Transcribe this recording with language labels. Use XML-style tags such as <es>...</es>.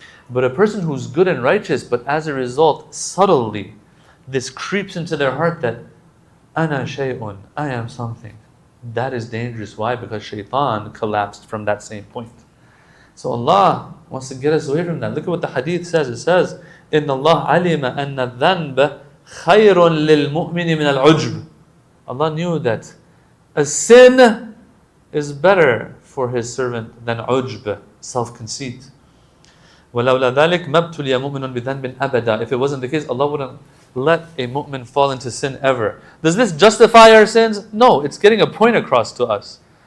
<en>But a person who's good and righteous, but as a result, subtly, this creeps into their heart that,</en> <ar>Ana shay'un,</ar> <en>I am something. That is dangerous. Why? Because shaitan collapsed from that same point. So Allah wants to get us away from that. Look at what the hadith says. It says,</en> <ar>إِنَّ اللَّهَ عَلِمَ أَنَّ الذَّنْبَ خَيْرٌ لِلْمُؤْمِنِ مِنَ الْعُجْبِ.</ar> <en>Allah knew that a sin is better for His servant than ujb, self-conceit.</en> <ar>وَلَوْلَا ذَلِكَ مَبْتُلِيَ مُؤْمِنٌ بِذَنْبٍ أَبَدًا.</ar> <en>If it wasn't the case, Allah wouldn't let a mu'min fall into sin ever. Does this justify our sins? No, it's getting a point across to us.</en>